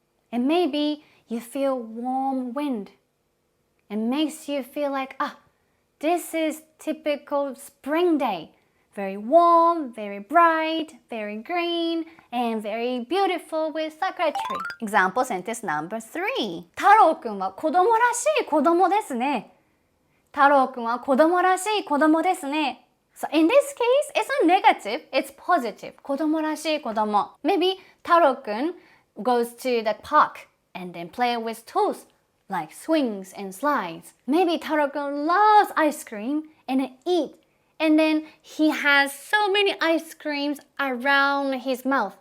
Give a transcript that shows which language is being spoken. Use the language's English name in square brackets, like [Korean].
[English] And maybe you feel warm wind. It makes you feel like, this is typical spring day. very warm, very bright, very green, and very beautiful with sakura tree. Example sentence number 3. [Japanese] 太郎くんは子供らしい子供ですね。太郎くんは子供らしい子供ですね。 [English] So in this case, it's not negative, it's positive. [Japanese] 子供らしい子供. [English] Maybe 太郎くん goes to the park and then play with toys like swings and slides. Maybe 太郎くん loves ice cream and eat. And then he has so many ice creams around his mouth.